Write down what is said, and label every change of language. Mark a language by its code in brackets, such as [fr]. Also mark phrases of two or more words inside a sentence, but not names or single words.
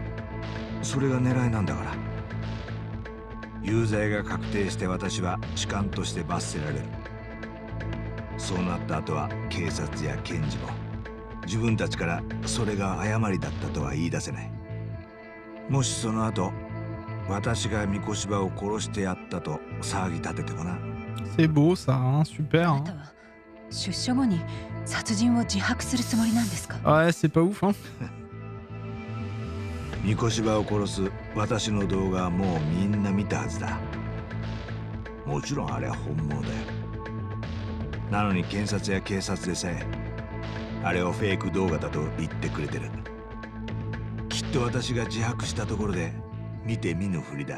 [ja] それが狙いなんだから。有罪が確定して私は痴漢として罰せられる。そうなった後は警察や検事も自分たちからそれが誤りだったとは言い出せない。もしその後私が三越場を殺してやったと騒ぎ立ててもな。 [fr] C'est beau ça, hein, super. [ja] あなたは出所後に殺人を自白するつもりなんですか？ [fr] Ouais, c'est pas ouf, hein. [ja] 三越場を殺す私の動画はもうみんな見たはずだ。もちろんあれは本物だよ。なのに検察や警察でさえあれをフェイク動画だと言ってくれてる。きっと私が自白したところで見て見ぬふりだ。